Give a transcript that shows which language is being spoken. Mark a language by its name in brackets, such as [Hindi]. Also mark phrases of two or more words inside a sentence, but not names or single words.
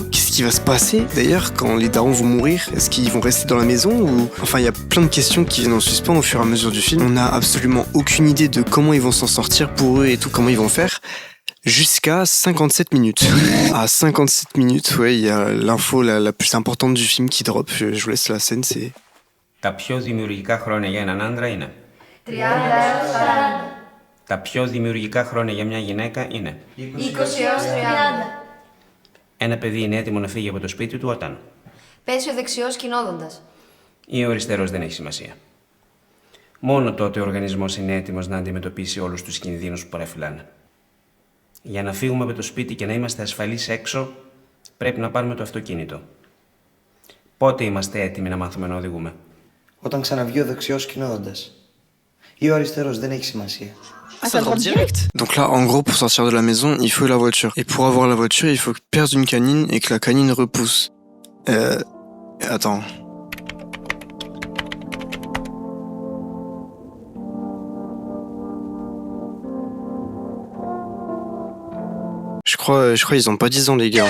[French] Qu'est-ce qui va se passer, d'ailleurs, quand les darons vont mourir? Est-ce qu'ils vont rester dans la maison ou... Enfin, il y a plein de questions qui viennent en suspens au fur et à mesure du film. On n'a absolument aucune idée de comment ils vont s'en sortir pour eux et tout, comment ils vont faire. Jusqu'à 57 minutes. À 57 minutes, ouais, il y a l'info la plus importante du film qui drop. Je vous laisse la scène, c'est... [Greek] Τα πιο δημιουργικά χρόνια για έναν άντρα είναι 30 έως 40. Τα πιο δημιουργικά χρόνια για μια γυναίκα είναι 20 έως 30. Ένα παιδί είναι έτοιμο να φύγει από το σπίτι του όταν Πέσει ο δεξιός κινώδοντας. Ή ο αριστερός δεν έχει σημασία. Μόνο τότε ο οργανισμός είναι έτοιμος να αντιμετωπίσει όλους τους κινδύνους που παραφυλάνε. Για να φύγουμε από το σπίτι και να είμαστε ασφαλείς έξω, πρέπει να πάρουμε το αυτοκίνητο. Πότε είμαστε έτοιμοι να μάθουμε να οδηγούμε? Όταν ξαναβγεί ο δεξιός κινώδοντας. Ή ο αριστερός, δεν έχει σημασία. [French] Ça drop direct. Donc là, en gros, pour sortir de la maison, il faut la voiture. Et pour avoir la voiture, il faut perdre une canine et que la canine repousse. Attends. Je crois ils ont pas 10 ans les gars.